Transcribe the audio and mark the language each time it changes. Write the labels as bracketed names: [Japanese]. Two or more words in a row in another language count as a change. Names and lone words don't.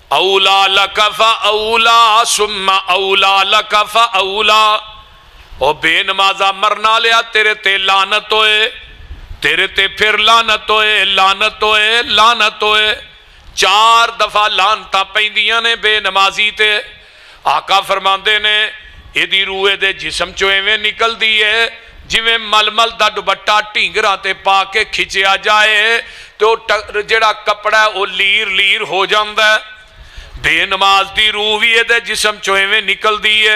[Arabic] اولا لک فاولا ثم اولا لک فاولا، [Punjabi] او بے نمازا مرنا لیا تیرے تے لعنت ہوئے، تیرے تے پھر لعنت ہوئے، لعنت ہوئے، لعنت ہوئے۔ 4 دفعہ لعنتاں پیندیاں نے بے نمازی تے۔ آقا فرماندے نے ایدی روح دے جسم چو ایویں نکل دیئے جویں ململ دا دوپٹہ ٹینگراں تے پا کے کھچیا جائے تو جڑا کپڑا ہے وہ لیر لیر ہو جاندا ہے۔ بے نماز دی روح بھی دے جسم چو ایویں نکل دیئے۔